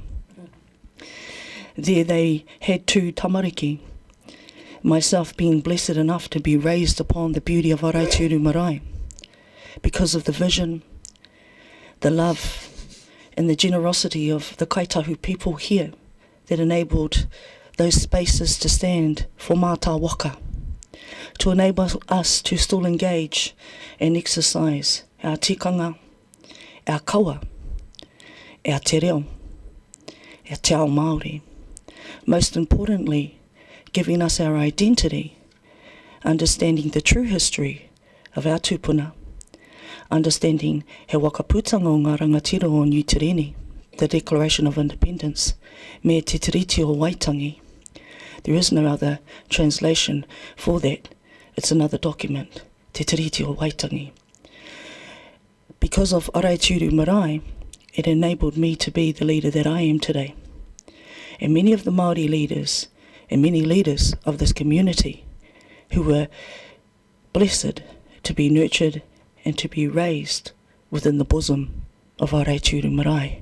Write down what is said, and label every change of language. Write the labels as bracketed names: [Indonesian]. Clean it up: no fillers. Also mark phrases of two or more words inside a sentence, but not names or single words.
[English] There they had 2 tamariki, myself being blessed enough to be raised upon the beauty of Aruru Marai because of the vision, the love and the generosity of the Kaitahu people here that enabled those spaces to stand for [Māori] mātā waka, [English] to enable us to still engage and exercise our tikanga, our kaua, our [Māori] te reo, [English] our [Māori] te ao Māori. [English] Most importantly, giving us our identity, understanding the true history of our tūpuna, understanding [Māori] he wakaputanga o ngā rangatira o New Tireni, [English] the Declaration of Independence, [Māori] me te tiriti o Waitangi. [English] There is no other translation for that. It's another document, [Māori] te tiriti o Waitangi. [English] Because of Aruru Marai, it enabled me to be the leader that I am today. And many of the Māori leaders and many leaders of this community who were blessed to be nurtured and to be raised within the bosom of Aruru Marai.